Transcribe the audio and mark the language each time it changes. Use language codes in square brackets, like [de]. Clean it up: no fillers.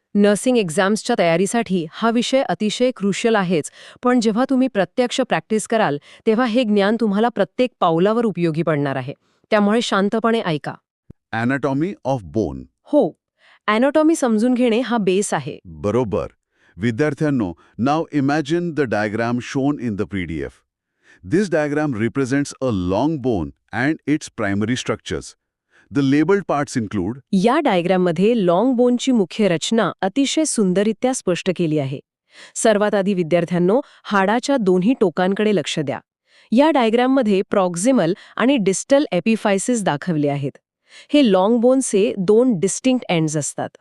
[mr] Nursing एक्झाम्सच्या तयारीसाठी हा विषय अतिशय क्रुशियल आहेच, पण जेव्हा तुम्ही प्रत्यक्ष प्रॅक्टिस कराल तेव्हा हे ज्ञान तुम्हाला प्रत्येक पावलावर उपयोगी पडणार आहे. त्यामुळे शांतपणे ऐका. [en] Anatomy of bone. [mr] हो, अॅनाटॉमी समजून घेणे हा बेस आहे. बरोबर. विद्यार्थ्यांनो, [en] नाव imagine the diagram shown in the PDF. This diagram represents a long bone and its primary structures. The labeled parts include [mr] या डायग्राममध्ये लाँग बोनची मुख्य रचना अतिशय सुंदररित्या स्पष्ट केली आहे. सर्वात आधी विद्यार्थ्यांनो, हाडाच्या दोन्ही टोकांकडे लक्ष द्या. या डायग्राममध्ये प्रॉक्झिमल आणि डिस्टल एपिफायसिस दाखवले आहेत. हे लाँग बोनचे दोन डिस्टिंक्ट एंड्स असतात.